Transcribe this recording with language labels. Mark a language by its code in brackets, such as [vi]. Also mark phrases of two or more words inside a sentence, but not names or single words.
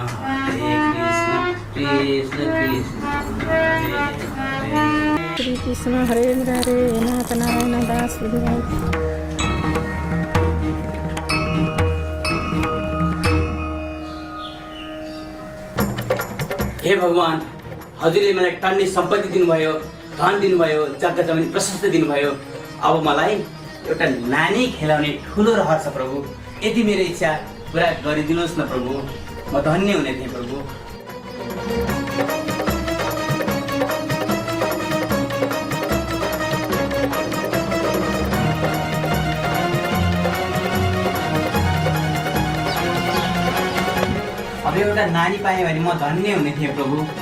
[sa] Krishna Krishna, Hare Hare. श्री कृष्ण हरे हरे नाथ नारायण वासुदेवाय। [ne] हे भगवान, हजुरले मलाई टन्ने सम्पत्ति दिनुभयो, धन दिनुभयो, जग्गा जमिन प्रशस्त दिनुभयो। अब मलाई एउटा नानी खेलाउने ठुलो रहर छ प्रभु। यति मेरो इच्छा पुरा गरिदिनुहोस् न प्रभु, म धन्य हुने थिएँ प्रभु। अब एउटा नानी पाएँ भने म धन्य हुने थिएँ प्रभु।